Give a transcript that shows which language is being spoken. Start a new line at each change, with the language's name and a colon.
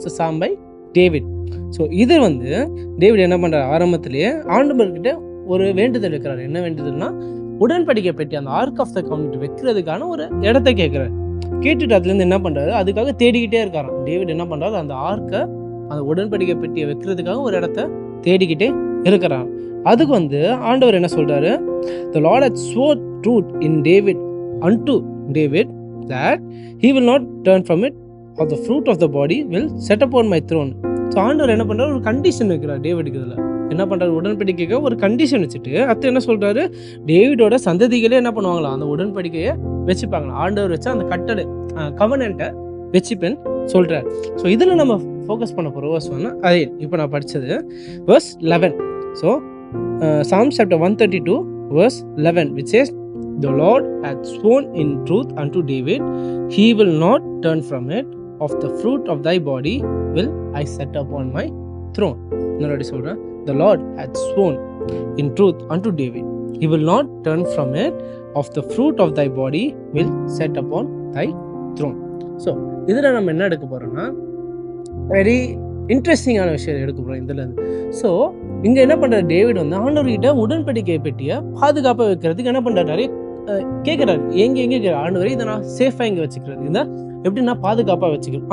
Tamil: So Sam by David. So இது David என்ன பண்ணுறாரு, ஆரம்பத்திலேயே ஆண்டவர்கிட்ட ஒரு வேண்டுதல் வைக்கிறார். என்ன வேண்டுதல்னா, உடன்படிக்கை பெட்டி அந்த ஆர்க் ஆஃப் த கவர்னமெண்ட் வைக்கிறதுக்கான ஒரு இடத்த கேட்குறாரு. கேட்டுட்டு அதுலேருந்து என்ன பண்ணுறாரு, அதுக்காக தேடிக்கிட்டே இருக்காராம். டேவிட் என்ன பண்ணுறாரு, அந்த ஆர்க்கை அந்த உடன்படிக்கை பெட்டியை வைக்கிறதுக்காக ஒரு இடத்த தேடிக்கிட்டே இருக்கிறான். அதுக்கு ஆண்டவர் என்ன சொல்றாரு,
English: the Lord hath sworn truth in David unto David that he will not turn from it, or the fruit of the body will set upon my throne.
Tamil: So ஆண்டவர் என்ன பண்றாரு, ஒரு கண்டிஷன் வைக்கிறார் டேவிடுக்கு. இதில் என்ன பண்றாரு, உடன்படிக்கைக்கு ஒரு கண்டிஷன் வச்சுட்டு அடுத்து என்ன சொல்றாரு, டேவிடோட சந்ததிகளே என்ன பண்ணுவாங்களா, அந்த உடன்படிக்கையை வச்சுப்பாங்களா. ஆண்டவர் வச்சா அந்த கட்டளை கவர்னன்ட்டை வச்சுப்பேன் சொல்றாரு. ஸோ இதில் நம்ம ஃபோக்கஸ் பண்ண போகிற வேர்ஸ் அதே இப்போ நான் படித்தது verse 11.
English: So, Psalm chapter 132 verse 11, which says, the Lord hath sworn in truth unto David, he will not turn from it, of the fruit of thy body will I set upon my throne. The Lord hath sworn in truth unto David, he will not turn from it, of the fruit of thy body will set upon thy throne.
Tamil: So, இதில் நம்ம என்ன எடுக்க போகிறோம்னா, very இன்ட்ரெஸ்டிங்கான விஷயம் எடுக்க போகிறோம் இதுலேருந்து. ஸோ இங்கே என்ன பண்ணுறாரு, டேவிட் ஆண்டவர்கிட்ட உடன்படிக்கை பெட்டியை பாதுகாப்பாக வைக்கிறதுக்கு என்ன பண்ணுறாரு, நிறைய கேட்குறாரு. எங்கே ஆண்டவரை இதை நான் சேஃபாக இங்கே வச்சுக்கிறது, இதை எப்படி நான் பாதுகாப்பாக வச்சுக்கிறேன்.